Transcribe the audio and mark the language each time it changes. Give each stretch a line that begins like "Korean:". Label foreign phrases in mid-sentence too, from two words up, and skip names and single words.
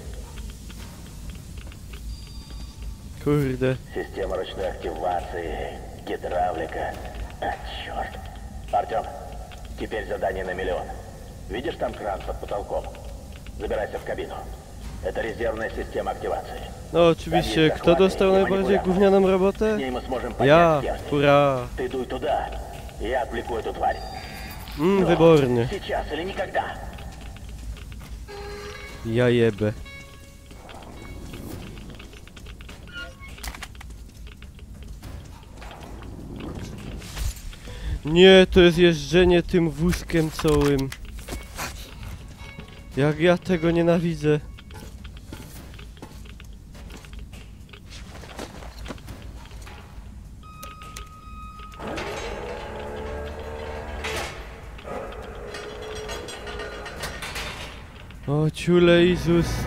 Polish: Kurde.
Russian: Система ручной активации, гидравлика. А, черт. Артем, теперь задание на 1 000 000. Видишь там кран под потолком? Забирайся в кабину. Это резервная система активации.
Polish: No oczywiście, kto dostał najbardziej gównianą robotę?
Russian: С ней мы сможем
Polish: Ja,
Russian: поднять стержни.
Polish: hurra.
Russian: Ты дуй туда, я отвлеку эту тварь.
Polish: Wybornie.
Russian: Сейчас или никогда.
Polish: Ja jebę. Nie, to jest jeżdżenie tym wózkiem całym. Jak ja tego nienawidzę. O, ciule Jezus.